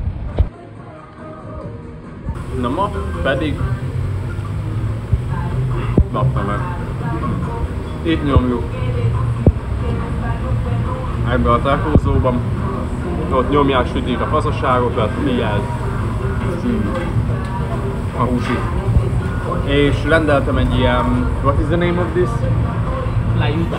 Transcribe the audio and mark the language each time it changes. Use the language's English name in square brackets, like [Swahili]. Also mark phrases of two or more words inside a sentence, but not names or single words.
[Hungarian] Na ma pedig lapta meg. Itt nyomjuk ebbe a tacózóban, ott nyomják, sütik a faszaságokat, figyeld a húsit. És rendeltem egy ilyen, [English] what is the name of this? Layuda.